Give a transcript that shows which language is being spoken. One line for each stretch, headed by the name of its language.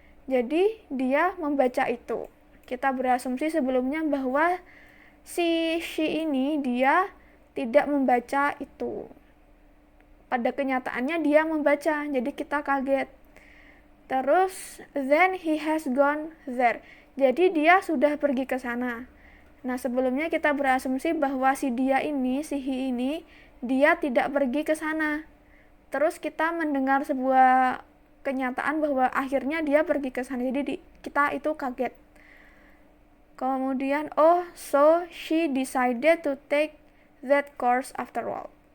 Indonesian: Jadi dia membaca itu. Kita berasumsi sebelumnya bahwa si she ini dia tidak membaca itu. Pada kenyataannya dia membaca, jadi kita kaget. Terus
English: then he has gone there.
Indonesian: Jadi dia sudah pergi ke sana. Nah, sebelumnya kita berasumsi bahwa si dia ini, si he ini, dia tidak pergi ke sana. Terus kita mendengar sebuah kenyataan bahwa akhirnya dia pergi ke sana. Jadi kita itu kaget.
English: Kemudian, oh, so she decided to take that course after all.